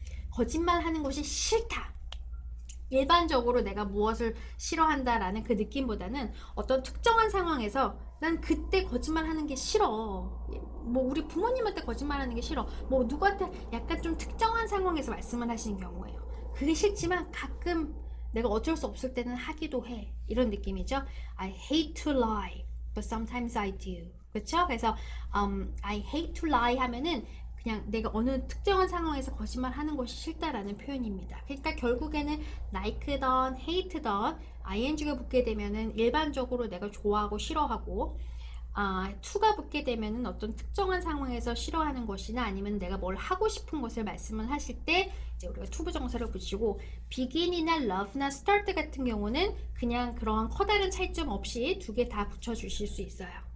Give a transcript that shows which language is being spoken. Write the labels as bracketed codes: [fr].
[ko] 거짓말하는 것이 싫다. 일반적으로 내가 무엇을 싫어한다라는 그 느낌보다는 어떤 특정한 상황에서 난 그때 거짓말하는 게 싫어. 뭐 우리 부모님한테 거짓말하는 게 싫어. 뭐 누구한테 약간 좀 특정한 상황에서 말씀을 하시는 경우예요. 그게 싫지만 가끔 내가 어쩔 수 없을 때는 하기도 해. 이런 느낌이죠. [en] I hate to lie, but sometimes I do. [ko] 그렇죠? 그래서 [en] I hate to lie [ko] 하면은 그냥 내가 어느 특정한 상황에서 거짓말하는 것이 싫다라는 표현입니다. 그러니까 결국에는 like던 hate던 ing가 붙게 되면은 일반적으로 내가 좋아하고 싫어하고 to가 붙게 되면은 어떤 특정한 상황에서 싫어하는 것이나 아니면 내가 뭘 하고 싶은 것을 말씀을 하실 때 이제 우리가 to 부정사를 붙이고 begin이나 love나 start 같은 경우는 그냥 그러한 커다란 차이점 없이 두 개 다 붙여주실 수 있어요.